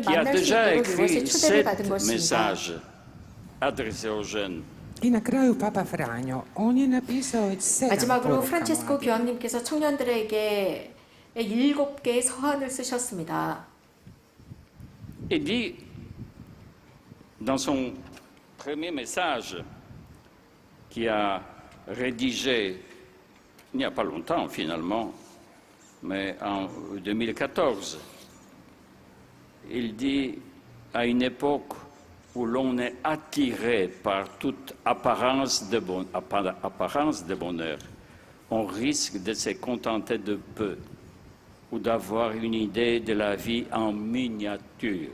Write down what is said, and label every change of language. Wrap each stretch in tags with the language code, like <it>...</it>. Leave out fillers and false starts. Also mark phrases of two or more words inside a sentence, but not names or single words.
<fr>Qui a</fr> <ko>만날 수</ko> <fr>déjà</fr> <ko>있도록 이곳에</ko> <fr>écrit</fr> <ko>초대를 받은</ko> <fr>7</fr> <ko>것입니다.</ko> <fr>messages adressés aux jeunes.</fr> <hr>I na kraju Papa Franjo, on je napisao već 7</hr> <ko>마지막으로</ko> <hr>poruka</hr> <ko>프란체스코</ko> <hr>mladih.</hr> <ko>교황님께서 청년들에게 7개의 서한을 쓰셨습니다.</ko> <fr>Il dit, dans son premier message, qu'il a rédigé il n'y a pas longtemps finalement, mais en 2014, il dit, à une époque où l'on est attiré par toute apparence de bonheur, on risque de se contenter de peu ou d'avoir une idée de la vie en miniature.</fr>